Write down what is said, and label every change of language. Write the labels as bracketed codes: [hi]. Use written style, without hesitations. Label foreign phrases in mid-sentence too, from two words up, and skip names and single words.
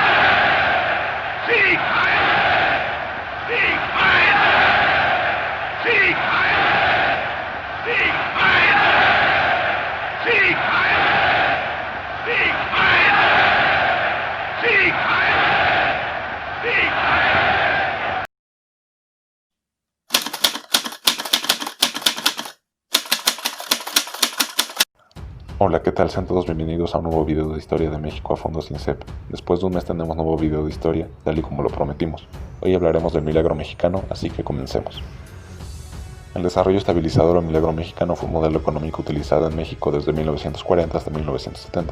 [de] Sieg heil! Sieg heil! Sieg heil! Sieg heil! Sieg heil! Sieg heil! Sieg heil! Sieg heil! [es] Hola, ¿qué tal? Sean todos bienvenidos a un nuevo video de Historia de México a fondo sin CEP. Después de un mes tenemos nuevo video de historia, tal y como lo prometimos. Hoy hablaremos del milagro mexicano, así que comencemos. El desarrollo estabilizador o milagro mexicano fue un modelo económico utilizado en México desde 1940 hasta 1970.